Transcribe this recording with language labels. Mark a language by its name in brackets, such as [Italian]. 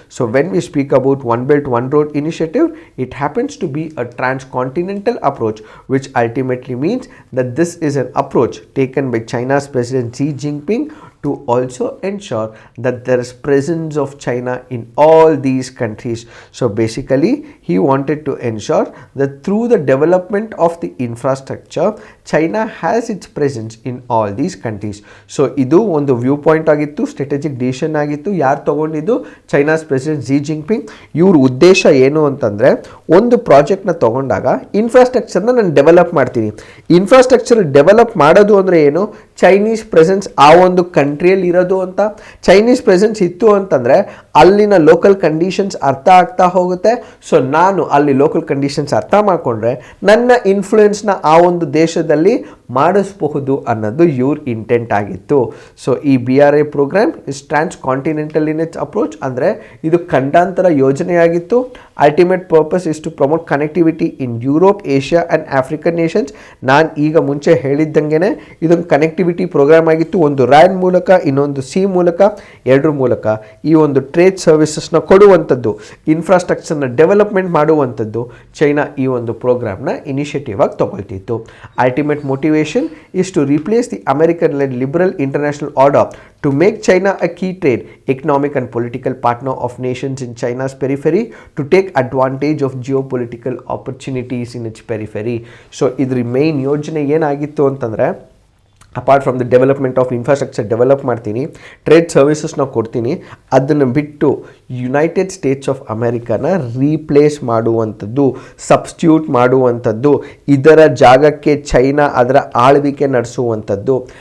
[English] So when we speak about One Belt One Road initiative, it happens to be a transcontinental approach, which ultimately means that this is an approach taken by China's President Xi Jinping to also ensure that there is presence of China in all these countries. So basically he wanted to ensure that through the development of the infrastructure, China has its presence in all these countries. [Kannada] So ಇದು ಒಂದು view point ಆಗಿತ್ತು, strategic decision ಆಗಿತ್ತು. ಯಾರು ತಗೊಂಡಿದ್ದು? China's president G Jinping. ಇವ್ರ ಉದ್ದೇಶ ಏನು ಅಂತಂದರೆ, ಒಂದು ಪ್ರಾಜೆಕ್ಟ್ನ ತಗೊಂಡಾಗ ಇನ್ಫ್ರಾಸ್ಟ್ರಕ್ಚರ್ನ ನಾನು ಡೆವಲಪ್ ಮಾಡ್ತೀನಿ. ಇನ್ಫ್ರಾಸ್ಟ್ರಕ್ಚರ್ ಡೆವಲಪ್ ಮಾಡೋದು ಅಂದರೆ ಏನು? ಚೈನೀಸ್ ಪ್ರೆಸೆನ್ಸ್ ಆ ಒಂದು ಕಂಟ್ರಿಯಲ್ಲಿ ಇರೋದು ಅಂತ. ಚೈನೀಸ್ ಪ್ರೆಸೆನ್ಸ್ ಇತ್ತು ಅಂತಂದರೆ ಅಲ್ಲಿನ ಲೋಕಲ್ ಕಂಡೀಷನ್ಸ್ ಅರ್ಥ ಆಗ್ತಾ ಹೋಗುತ್ತೆ. ಸೊ ನಾನು ಅಲ್ಲಿ ಲೋಕಲ್ ಕಂಡೀಷನ್ಸ್ ಅರ್ಥ ಮಾಡಿಕೊಂಡ್ರೆ ನನ್ನ ಇನ್ಫ್ಲೂಯೆನ್ಸ್ನ ಆ ಒಂದು ದೇಶದಲ್ಲಿ ಮಾಡಿಸಬಹುದು ಅನ್ನೋದು ಇವ್ರ ಇಂಟೆಂಟ್ ಆಗಿತ್ತು. [English] so ಈ BRI programme is transcontinental in its approach, [Kannada] ಅಂದರೆ ಇದು ಖಂಡಾಂತರ ಯೋಜನೆಯಾಗಿತ್ತು. [English] Ultimate purpose is to promote connectivity in Europe, Asia and African nations. [Kannada] ನಾನು ಈಗ ಮುಂಚೆ ಹೇಳಿದ್ದಂಗೆ ಇದೊಂದು ಕನೆಕ್ಟಿವಿಟಿ ಪ್ರೋಗ್ರಾಮ್ ಆಗಿತ್ತು. ಒಂದು ರ್ಯಾನ್ ಮೂಲಕ, ಇನ್ನೊಂದು ಸಿ ಮೂಲಕ, ಎರಡರ ಮೂಲಕ ಈ ಒಂದು ಟ್ರೇಡ್ ಸರ್ವಿಸಸ್ನ ಕೊಡುವಂಥದ್ದು, ಇನ್ಫ್ರಾಸ್ಟ್ರಕ್ಚರ್ನ ಡೆವಲಪ್ಮೆಂಟ್ ಮಾಡುವಂಥದ್ದು ಚೈನಾ ಈ ಒಂದು ಪ್ರೋಗ್ರಾಮ್ನ ಇನಿಷಿಯೇಟಿವ್ ಆಗಿ ತಗೊಳ್ತಿತ್ತು. [English] Ultimate motivation is to replace the American-led liberal international order to make China a key trade, economic and political partner of nations in China's periphery, to take advantage of geopolitical opportunities in its periphery. [Kannada] So idri main ಯೋಜನೆ ಏನಾಗಿತ್ತು ಅಂತಂದರೆ, [English] apart from the development of infrastructure [Kannada] develop ಮಾಡ್ತೀನಿ, trade ಸರ್ವಿಸಸ್ನ ಕೊಡ್ತೀನಿ, ಅದನ್ನು ಬಿಟ್ಟು United States of ಅಮೆರಿಕಾನ replace ಮಾಡುವಂಥದ್ದು, substitute ಮಾಡುವಂಥದ್ದು, ಇದರ ಜಾಗಕ್ಕೆ ಚೈನಾ ಅದರ ಆಳ್ವಿಕೆ ನಡೆಸುವಂಥದ್ದು.